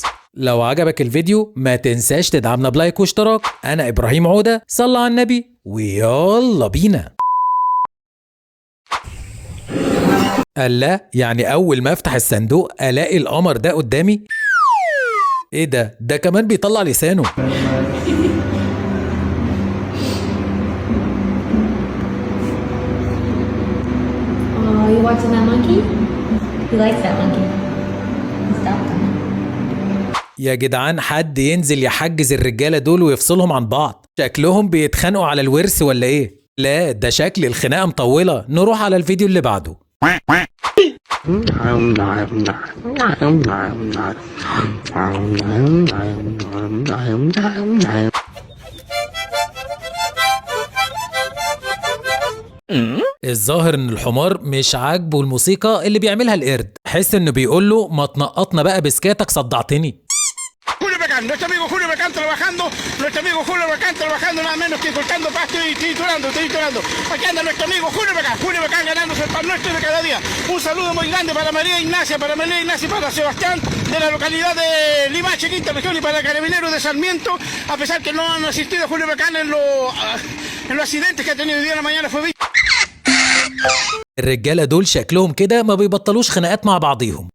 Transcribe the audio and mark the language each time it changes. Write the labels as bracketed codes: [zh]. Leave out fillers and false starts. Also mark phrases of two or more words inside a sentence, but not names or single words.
[ar] لو عجبك الفيديو ما تنساش تدعمنا بلايك واشتراك. أنا إبراهيم عودة، صلى على النبي ويلا بينا. قال لا، يعني أول ما أفتح الصندوق ألاقي القمر ده قدامي؟ إيه ده؟ ده كمان بيطلع لسانه. [en] Oh, you watching that monkey? He likes that monkey. Stop him. [ar] يا جدعان حد ينزل يحجز الرجالة دول ويفصلهم عن بعض، شكلهم بيتخانقوا على الورث ولا ايه؟ لا ده شكل الخناقة مطولة. نروح على الفيديو اللي بعده. الظاهر ان الحمار مش عاجبه الموسيقى اللي بيعملها القرد، حس انه بيقول له ما تنقطنا بقى بسكاتك صدعتني. [es] Nuestro amigo Julio Bacán trabajando, nuestro amigo Julio Bacán trabajando nada menos que cortando pasto y triturando. Aquí anda nuestro amigo Julio Bacán ganándose el pan nuestro de cada día. Un saludo muy grande para María Ignacia, para Sebastián de la localidad de Limache, quinta región, y para el carabinero de Sarmiento, a pesar que no han asistido a Julio Bacán en los accidentes que ha tenido hoy día en la mañana fue visto. [ar] الرجالة دول شكلهم كده ما بيبطلوش خناقات مع بعضيهم.